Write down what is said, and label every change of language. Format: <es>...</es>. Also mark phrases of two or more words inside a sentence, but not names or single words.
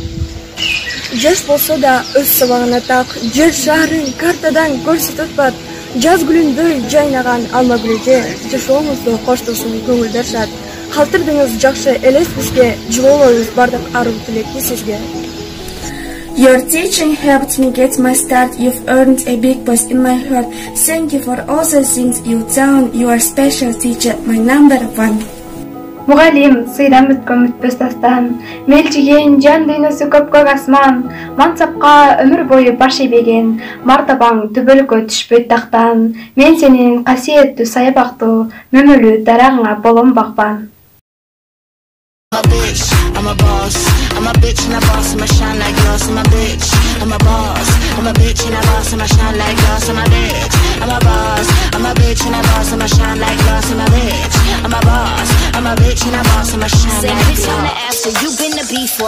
<ky>Жаш болсо да өз сабагына так, жер шаарын картадан көрсөтөт бат. Жаз гүлүндөй жайнаган Алмагүл эже, жашооңузду коштосун көңүлдөр шат. Калтырдыңыз жакшы элес бизге, жылоолорубуз бардык аруу тилекти сизге.</ky> <en>Your teaching helped me get my start. You've earned a big place in my heart. Thank you for all the things you've done. You are a special teacher, my number one.</en> <ky>Мугалим, сыйдан бүткөн бүтпөс дастан, мелчиген жан дүйнөсү көпкөк асман, мансапка өмүр бою баш ийбеген, мартабаң түбөлүккө түшпөйт тактан. Мен сенин касиеттүү саябактуу, мөмөлүү дарагыңа болом бакпан.</ky> <en>I'm a boss, I'm a bitch and a boss, I'ma shine like glass, I'm a bitch, I'm a boss, I'm a bitch and a boss, I'ma shine like glass, I'm a bitch, I'm a boss, I'm a a bitch and a boss, I'ma shine like glass. I'm a bitch, I'm a boss. I'm a bitch and a boss, I'ma shine like glass. Bitch, I'm the after, you been the before.</en>